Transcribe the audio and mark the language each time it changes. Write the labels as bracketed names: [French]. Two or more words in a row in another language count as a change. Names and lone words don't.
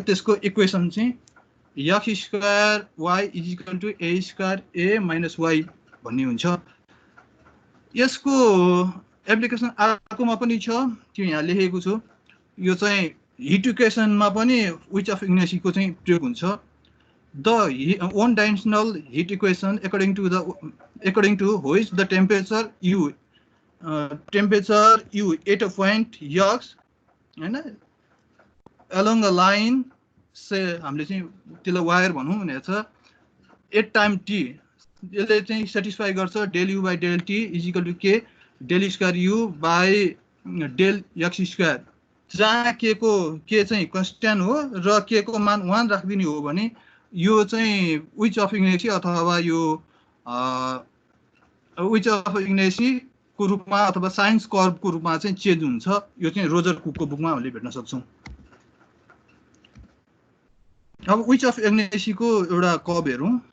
[Nepali] त्यसको इक्वेसन चाहिँ x² y = a² a - y भन्ने हुन्छ। यसको एप्लिकेसन अर्कोमा पनि छ, त्यो यहाँ लेखेको छु। यो चाहिँ [English] heat equationमा [Nepali] पनि विच अफ इग्नेसीको चाहिँ प्रयोग हुन्छ। [English] the one dimensional heat equation according to which the temperature u at a point x हैन along a line [Nepali] से हामीले चाहिँ त्यसलाई वायर भनौँ भनेको छ [English] at time t. [Nepali] यसले चाहिँ सेटिस्फाई गर्छ [English] del u / del t = k del square u / del x²। [Nepali] जहाँ के चाहिँ कन्स्ट्यान्ट हो र के को मान 1 राखिदिने हो भने यो चाहिँ विच अफ इग्नेसी अथवा यो विच अफ इग्नेसी को रूपमा अथवा [English] sine curveको [Nepali] रूपमा चाहिँ चेन्ज हुन्छ। यो चाहिँ रोजर कुकको बुकमा हामीले भेट्न सक्छौँ। अब विच अफ इग्नेसीको एउटा कर्व हेरौँ।